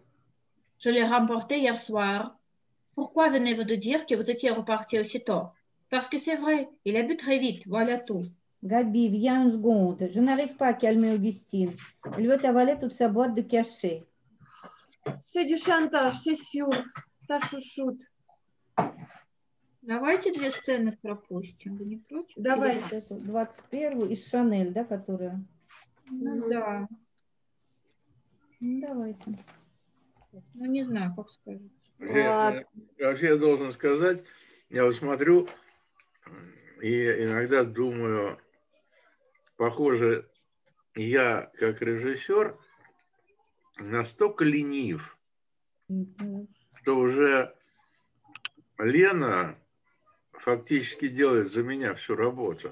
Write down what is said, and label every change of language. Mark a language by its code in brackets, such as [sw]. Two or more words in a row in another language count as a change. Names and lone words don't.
[fr] Je l'ai remporté hier soir. Pourquoi venez-vous de dire que vous étiez reparti aussitôt? Parce que c'est vrai, il a bu très vite, voilà tout. Gabi, viens une seconde. Je n'arrive pas à calmer Augustine. Elle veut avaler toute sa boîte de cachets. C'est du chantage, c'est sûr. Ta chouchoute. [ru] Давайте две сцены пропустим, вы не против? Давай. Вот эту 21-ю из Шанель, да, которая? Ну да, Ну, давайте. ну не знаю, как сказать. Вообще я должен сказать, я вот смотрю и иногда думаю, похоже, я как режиссер настолько ленив, что уже Лена фактически делает за меня всю работу.